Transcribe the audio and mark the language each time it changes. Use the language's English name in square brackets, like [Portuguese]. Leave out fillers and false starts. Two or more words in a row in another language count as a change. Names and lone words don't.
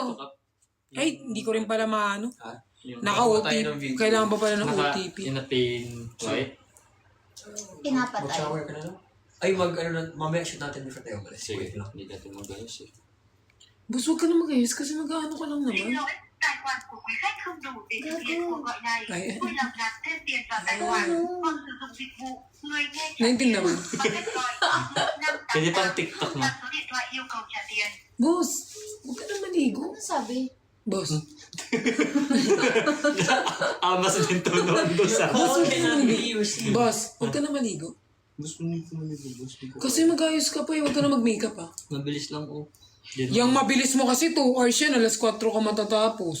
[Filipino] Ay, hindi ko rin pala maano. Yung Naka-OTP. Kailangan pa pala ng OTP. Pinapin, right? Pinapatay. Mag-shower ka na lang? Ay, mamaya shoot natin before tayo umalis. Sige, Wait lang. hindi natin mag-ayos eh. Bus, huwag ka na mag-ayos kasi mag-ano ka lang naman. [Vietnamese] Tài khoản của quý khách không đủ để thực hiện cuộc gọi này. Vui lòng nạp thêm tiền vào tài khoản hoặc sử dụng dịch vụ người nghe trả [Filipino] Naintindihan mo. [Vietnamese] bằng cách gọi 588 [Filipino] Pwede pang TikTok na. [Vietnamese] là số điện thoại yêu cầu trả tiền. [Filipino] Boss, huwag ka na maligo. Ano sabi? Boss. Amas din to noon doon sa... Boss, huwag ka na maligo. Gusto niyo ko maligo, boss. Kasi mag-ayos ka pa eh, huwag ka na mag-makeup ah. Mabilis lang oh. Yung mabilis mo kasi 2 hours yan, alas 4 ka matatapos.